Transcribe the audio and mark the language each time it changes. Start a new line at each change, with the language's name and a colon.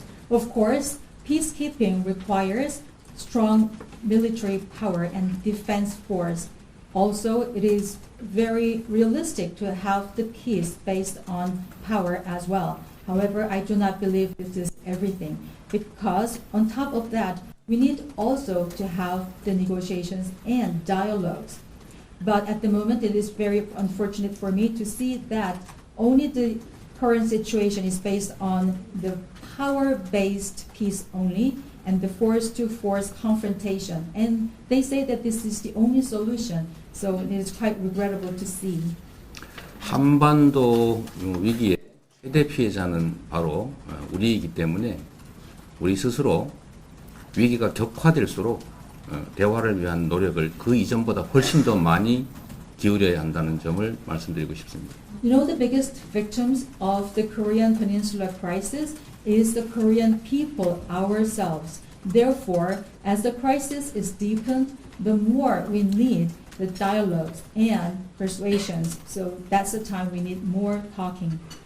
English: Of course, peacekeeping requires strong military power and defense force. Also, it is very realistic to have the peace based on power as well. However, I do not believe this is everything because on top of that, we need also to have the negotiations and dialogues. But at the moment, it is very unfortunate for me to see that only the current situation is based on the power-based peace only and the force-to-force confrontation. And they say that this is the only solution. So it is quite regrettable to see.
Korean: 한반도 위기의 최대 피해자는 바로 우리이기 때문에 우리 스스로 위기가 격화될수록 대화를 위한 노력을 그 이전보다 훨씬 더 많이 기울여야 한다는 점을 말씀드리고 싶습니다.
English: You know, the biggest victims of the Korean Peninsula crisis is the Korean people ourselves. Therefore, as the crisis is deepened, the more we need the dialogues and persuasions. So that's the time we need more talking.